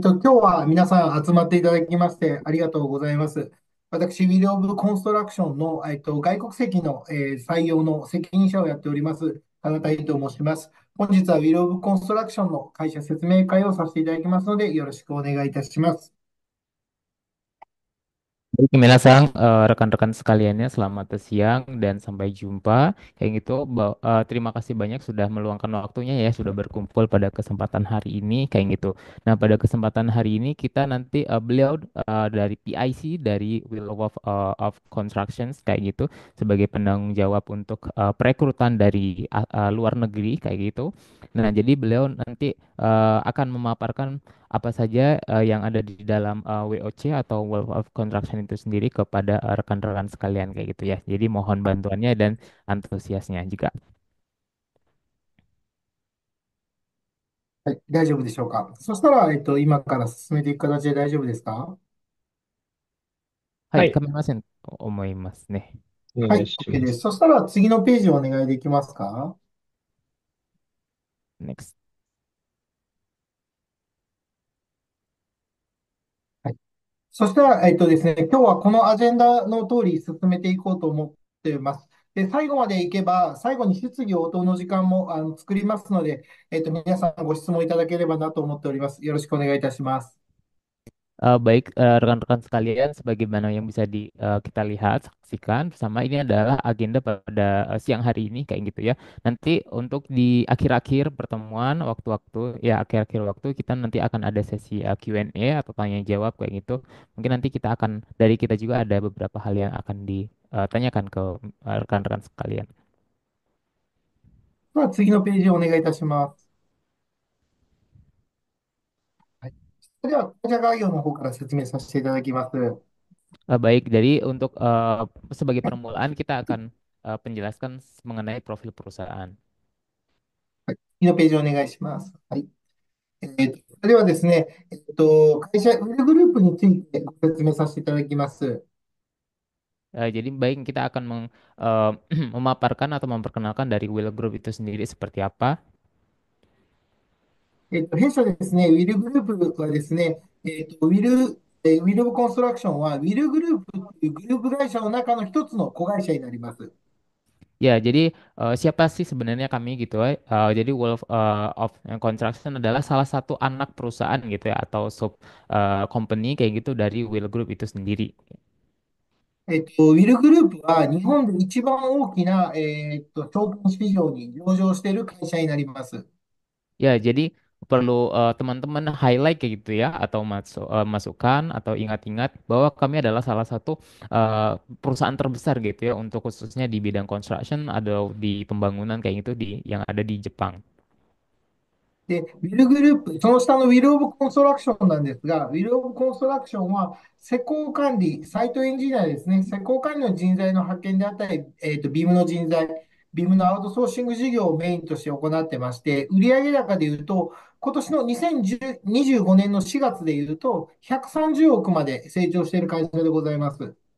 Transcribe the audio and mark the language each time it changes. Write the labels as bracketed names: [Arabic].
[Japanese] 今日は皆さん集まっていただきましてありがとうございます。私、ウィル・オブ・コンストラクションの、外国籍の、採用の責任者をやっております、田中井と申します。本日はウィル・オブ・コンストラクションの会社説明会をさせていただきますので、よろしくお願いいたします。 [Indonesian] Baik, Minasang, rekan-rekan sekaliannya, selamat siang dan sampai jumpa. Kayak gitu, terima kasih banyak sudah meluangkan waktunya ya, sudah berkumpul pada kesempatan hari ini, kayak gitu. Nah, pada kesempatan hari ini kita nanti beliau dari PIC, dari Will of Constructions, kayak gitu, sebagai penanggung jawab untuk perekrutan dari luar negeri, kayak gitu. Nah, jadi beliau nanti akan memaparkan apa saja yang ada di dalam WOC atau World of Construction itu sendiri kepada rekan-rekan sekalian kayak gitu ya. Jadi mohon bantuannya dan antusiasnya juga. [Japanese] はい、大丈夫でしょうか。そしたら、今から進めていく形で大丈夫ですか？はい、はい、構いませんと思いますね。はい、お願いし OK です。ます。そしたら次のページをお願いできますか？ [English] Next。 [Japanese] そしたら、ですね、今日はこのアジェンダの通り進めていこうと思っています。で、最後までいけば、最後に質疑応答の時間も作りますので、皆さんご質問いただければなと思っております。よろしくお願いいたします。 [Indonesian] Baik, rekan-rekan sekalian, sebagaimana yang bisa kita lihat, saksikan bersama, ini adalah agenda pada siang hari ini kayak gitu ya. Nanti untuk di akhir-akhir pertemuan, waktu-waktu ya akhir-akhir waktu kita nanti akan ada sesi Q&A atau tanya jawab kayak gitu. Mungkin nanti kita akan dari kita juga ada beberapa hal yang akan ditanyakan ke rekan-rekan sekalian. [Japanese] では、次のページをお願いいたします。はい。それでは、会社概要の方から説明させていただきます。は [Indonesian] Baik, jadi untuk sebagai permulaan kita akan penjelaskan mengenai profil perusahaan. [Japanese] い。次のページをお願いします。はい。それではですね、会社、ウェルグループについてご説明させていただきます。 [Indonesian] Jadi baik kita akan memaparkan atau memperkenalkan dari Will Group itu sendiri seperti apa. [Japanese] 弊社ですね、ウィルグループはですね、ウィルウィル・オブ・コンストラクションは、ウィルグループというグループ会社の中の一つの子会社になります。 [Indonesian] Ya, jadi siapa sih sebenarnya kami gitu ya? Jadi Wolf of Construction adalah salah satu anak perusahaan gitu ya atau [English] sub company [Indonesian] kayak gitu dari Will Group itu sendiri. [Japanese] ウィルグループは日本で一番大きな、証券市場に上場している会社になります。 [Indonesian] Ya, jadi perlu teman-teman highlight kayak gitu ya atau masukkan atau ingat-ingat bahwa kami adalah salah satu perusahaan terbesar gitu ya untuk khususnya di bidang construction atau di pembangunan kayak gitu di yang ada di Jepang. [Japanese] で、ウィルグループ、その下のウィル・オブ・コンストラクションなんですが、ウィル・オブ・コンストラクションは施工管理、サイトエンジニアですね、施工管理の人材の派遣であったり、ビームの人材、ビームのアウトソーシング事業をメインとして行ってまして、売上高でいうと、今年の2025年の4月でいうと、130億まで成長している会社でございます。